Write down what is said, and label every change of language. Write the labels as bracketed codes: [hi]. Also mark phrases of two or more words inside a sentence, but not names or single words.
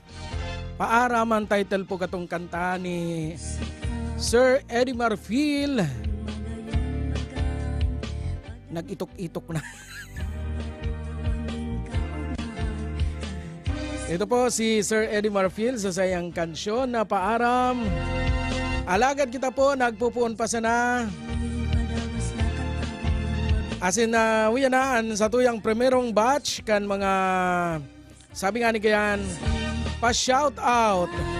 [bik] Paaram ang title po katong kanta ni Sir Eddie Marfil. Nag-itok-itok na. Ito po si Sir Eddie Marfil sa sayang kansyon na Paaram. Alagad kita po, nagpupuon pa sana. Asin na wiyanaan sa tuyang primerong batch kan mga sabi nga ni kayan pa-shout out.